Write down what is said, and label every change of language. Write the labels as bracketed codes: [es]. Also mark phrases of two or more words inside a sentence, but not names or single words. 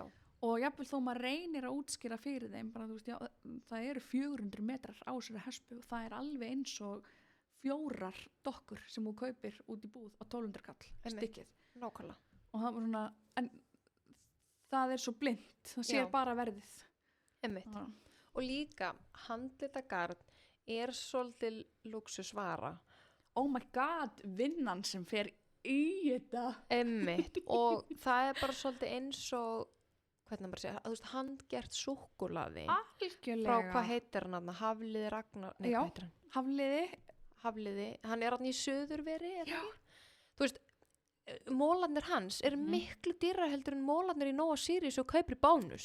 [is] Og jafnvel þó maður reynir að útskýra fyrir þeim bara, þú veist, já, það eru 400 metrar á þessari hespu og það er alveg eins og 4 dokkur sem þú kaupir út í búð á 1200 kall stykkið. Nákvæmlega. Og það var svona, en það er svo blind, það sér bara verðið. Og líka handlitagarn er svolítið luxusvara. [en] Oh my god, [is] vinnan sem fer í þetta. Og það er bara svolítið eins og, hvernig maður segja, þú veist, handgert súkkulaði. Algjörlega. Frá hvað heitir hann? Hafliði Ragnar? Nei, já, hvað heitir hann? Hafliði. Hann er hann í Suðurveri, eða ekki? Þú veist, mólarnir hans eru miklu dýrari heldur en mólarnir í Nóa Sirius og kaupir Bónus.